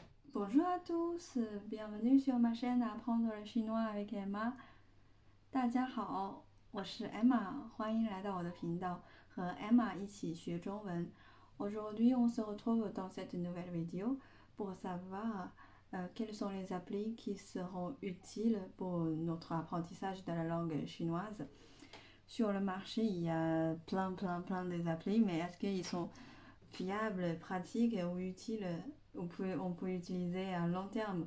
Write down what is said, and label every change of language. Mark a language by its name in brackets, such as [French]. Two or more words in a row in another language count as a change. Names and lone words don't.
[French] Bonjour à tous, bienvenue sur ma chaîne Apprendre le chinois avec Emma。 [Chinese] 大家好，我是 Emma，欢迎来到我的频道，和 Emma 一起学中文。 [French] Aujourd'hui, on se retrouve dans cette nouvelle vidéo pour savoir quelles sont les applis qui seront utiles pour notre apprentissage de la langue chinoise. Sur le marché, il y a plein des applis, mais est-ce qu'ils sont fiables, pratiques ou utiles, on peut utiliser à long terme?